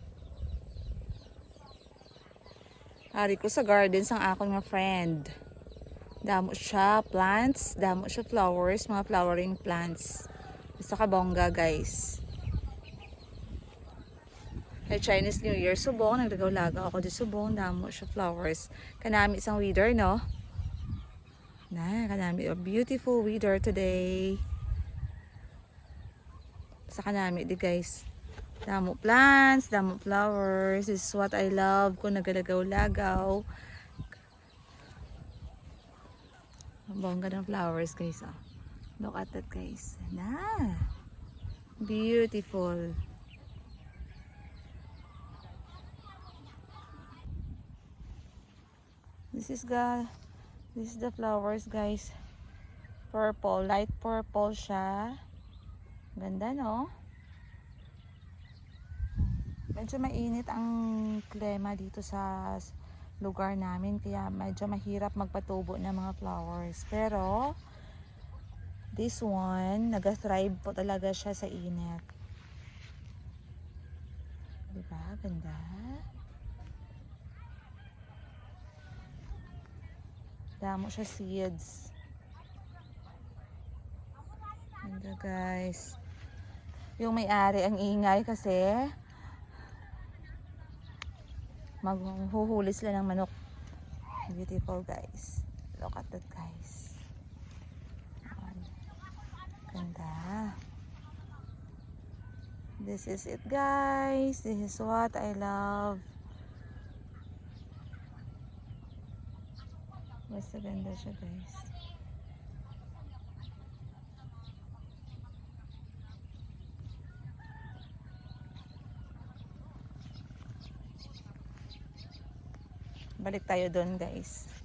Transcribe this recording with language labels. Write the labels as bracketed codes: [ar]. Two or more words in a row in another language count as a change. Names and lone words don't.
[hil] Ari ko sa gardens ang akong nga friend. Damo siya plants, damo siya flowers, mga [en] flowering plants. [hil] Sa kabongga guys. Kay Chinese New Year subong, naglagaw-lagaw ako di subong, damo siya flowers. Kanami isang weather no. Na, kanami [en] a beautiful weather today. [hil] Sa kanami di guys. [en] Damo plants, damo flowers. This is what I love [hil] kung nagalagaw-lagaw. [tl] Ang bongga ng flowers guys. Oh. [en] Look at that guys. Na, beautiful. This is the flowers guys. Purple, light purple siya. [tl] Ganda no? Medyo mainit ang klima dito sa lugar namin kaya medyo mahirap magpatubo ng mga flowers. [en] Pero this one, [tl] nag-thrive po talaga siya sa init. Diba? Ganda. [hil] Damo siya seeds. [tl] Ganda guys. Yung may-ari ang ingay kasi maghuhuli sila ng manok. [en] Beautiful guys. Look at that guys. [tl] Ganda. [en] This is it guys. This is what I love. [tl] Basta ganda siya guys. Balik tayo doon guys.